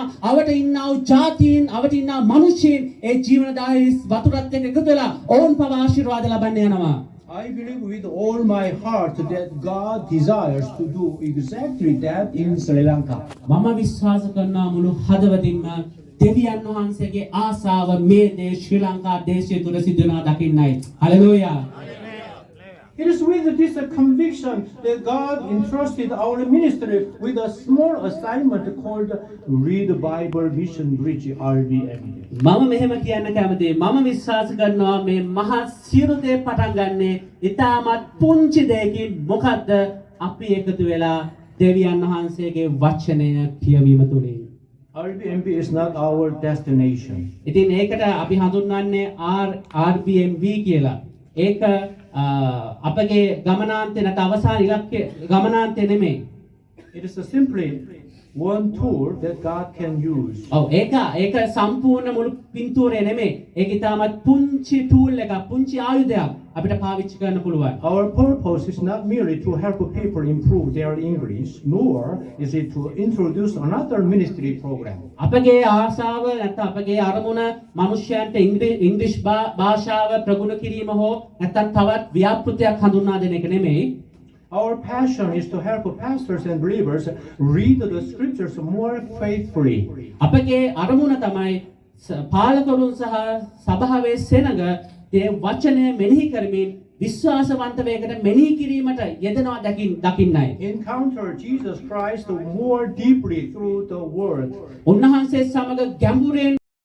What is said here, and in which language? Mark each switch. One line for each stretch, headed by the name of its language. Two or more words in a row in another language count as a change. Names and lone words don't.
Sinhala: අවට ඉන්නා වූ ජාතීන්, අවට ඉන්නා මිනිස්සුන් ඒ ජීවනදායි වතුරත් එක්ක එකතු වෙලා ඕන් පව ආශිර්වාද ලබන්න යනවා.
English: I believe with all my heart that God desires to do exactly that in Sri Lanka.
Sinhala: මම විශ්වාස කරනවා මුළු හදවතින්ම දෙවියන් වහන්සේගේ ආසාව මේ දේ ශ්‍රී ලංකා දේශය තුල සිදු වෙනවා දකින්නයි. හලෙලූයා.
English: It is with this conviction that God entrusted our ministry with a small assignment called Read Bible Mission Bridge RBM.
Sinhala: මම මෙහෙම කියන්න කැමතියි. මම විශ්වාස කරනවා මේ මහා සියලු දේ පටන් ගන්නේ ඊටමත් පුංචි දෙයකින්. මොකද්ද? අපි එකතු වෙලා දෙවියන් වහන්සේගේ වචනය කියවීම තුලින්.
English: RBMB is not our destination.
Sinhala: ඉතින් ඒකට අපි හඳුන්වන්නේ RBMV කියලා. ඒක අපගේ ගමනාන්තේ නැත අවසාන ඉලක්කය ගමනාන්තේ නෙමෙයි.
English: It is simply one tool that God can use.
Sinhala: ඔව් ඒක සම්පූර්ණ මුළු පින්තූරේ නෙමෙයි. ඒක ඉතාමත් පුංචි ටූල් එකක්, පුංචි ආයුධයක් අපිට පාවිච්චි කරන්න පුළුවන්.
English: Our purpose is not merely to help people improve their English, nor is it to introduce another ministry program.
Sinhala: අපගේ ආසාව නැත්නම් අපගේ අරමුණ මිනිස්යන්ට ඉංග්‍රීසි භාෂාව ප්‍රගුණ කිරීම හෝ නැත්නම් තවත් ව්‍යාපෘතියක් හඳුන්වා දෙන එක නෙමෙයි.
English: Our passion is to help pastors and believers read the scriptures more faithfully.
Sinhala: අපගේ අරමුණ තමයි පාලකරුන් සහ සභාවේ සෙනඟ ඒ වචනය මෙනෙහි කරමින් විශ්වාසවන්ත වේගට මෙනෙහි කිරීමට යෙදෙනවා දකින්නයි.
English: Encounter Jesus Christ more deeply through the word.
Sinhala: උන්වහන්සේ සමග ගැඹුරෙන්